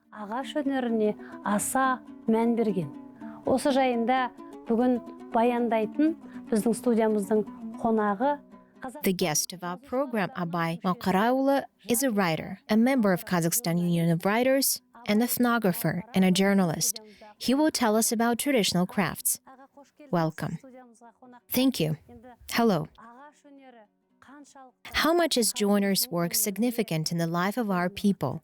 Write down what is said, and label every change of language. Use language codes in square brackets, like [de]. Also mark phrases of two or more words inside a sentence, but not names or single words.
[kk] Ағаш өнеріне аса мән берген. Осы жайында бүгін баяндайтын біздің студиямыздың қонағы. [en] The guest of our program, Abay Maqaraula, is a writer, a member of Kazakhstan Union of Writers, an ethnographer, and a journalist. He will tell us about traditional crafts. Welcome. Thank you. Hello. How much is joiner's work significant in the life of our people?